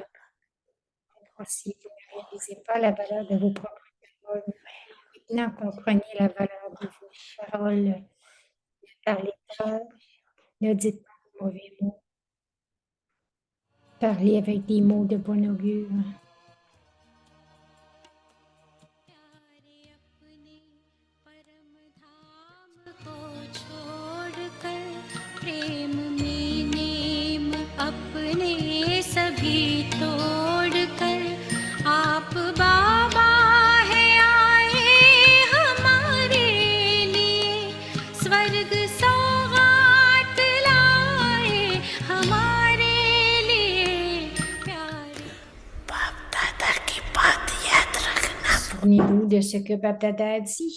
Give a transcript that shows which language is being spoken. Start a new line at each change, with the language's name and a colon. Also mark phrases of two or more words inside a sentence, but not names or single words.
French: Si vous ne réalisez pas la valeur de vos propres paroles, maintenant comprenez la valeur de vos paroles. Ne parlez pas, ne dites pas de mauvais mots. Parler avec des mots de bon augure.
Hindi: प्यारे अपने परम धाम को छोड़कर प्रेम में नेम अपने सभी तोड़कर आप बाबा है आए हमारे लिए स्वर्ग सौगात लाए हमारे लिए प्यारे
French: Souvenez-vous de ce que Baptada a dit.